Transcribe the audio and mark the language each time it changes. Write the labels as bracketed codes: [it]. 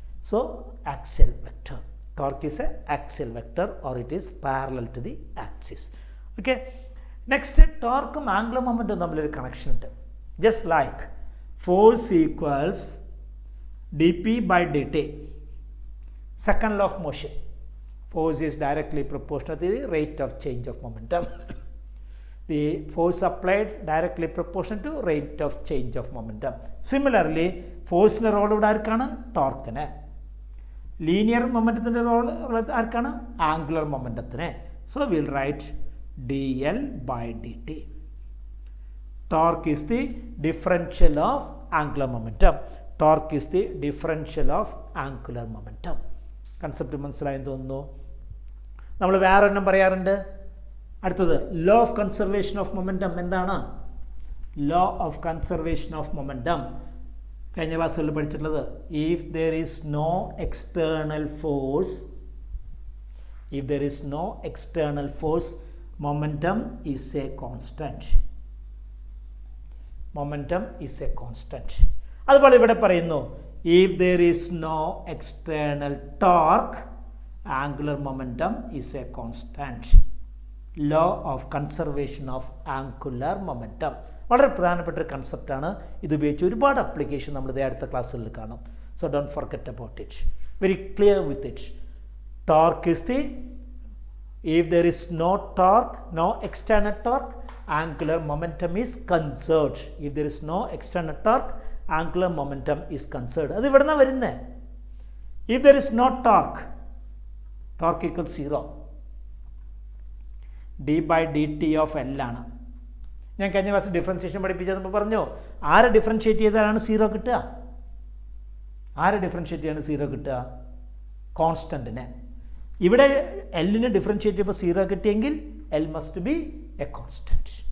[en] So axial vector, torque is a axial vector or it is parallel to the axis. [ml] Okay, next ടോർക്കും angular മൊമെൻറ്റും തമ്മിലൊരു connection ഉണ്ട്. [en] Just like force equals D P by D T. Second law of motion. Force is directly proportional to the rate of change of momentum. The force applied directly proportional to rate of change of momentum. Similarly, force role [ml] ഇവിടെ ആർക്കാണ്? ടോർക്കിന്. Linear മൊമെൻറ്റത്തിൻ്റെ role ആർക്കാണ്? Angular മൊമെൻറ്റത്തിന്. [en] So will write dl by dt. Torque is the differential of angular momentum. Torque is the differential of angular momentum. [ml] Concept മനസ്സിലായെന്ന് തോന്നുന്നു. നമ്മൾ വേറെ ഒരെണ്ണം പറയാറുണ്ട്. അടുത്തത് law of conservation of momentum. എന്താണ് law of conservation of momentum? കഴിഞ്ഞ ക്ലാസ്സുകളിൽ പഠിച്ചിട്ടുള്ളത്, [en] If there is no external force, if there is no external force, momentum is a constant. Momentum is a constant. [ml] അതുപോലെ ഇവിടെ പറയുന്നു, [en] if there is no external torque, angular momentum is a constant. Law of conservation of angular momentum. [ml] വളരെ പ്രധാനപ്പെട്ട ഒരു കൺസെപ്റ്റാണ്. ഇതുപയോഗിച്ച് ഒരുപാട് application നമ്മൾ ഇതേ അടുത്ത ക്ലാസ്സുകളിൽ കാണും. [en] So don't forget about it. Very clear with it. Torque is the, if there is no torque, no external torque, angular momentum is conserved. If there is no external torque, angular momentum is conserved. [ml] അത് ഇവിടെ നിന്നാണ് വരുന്നത്. [en] if there is no torque, torque equals 0. d by dt of L ആണ്. [ml] ഞാൻ കഴിഞ്ഞ class differentiation പഠിപ്പിച്ചപ്പോൾ പറഞ്ഞു, ആരെ differentiate ചെയ്താലാണ് 0 കിട്ടുക? ആരെ ഡിഫറൻഷിയേറ്റ് ചെയ്യാണ് 0 കിട്ടുക? കോൺസ്റ്റൻറ്റിനെ. ഇവിടെ എല്ലിനെ ഡിഫറൻഷിയേറ്റ് ചെയ്യുമ്പോൾ 0 കിട്ടിയെങ്കിൽ [en] L must be a constant.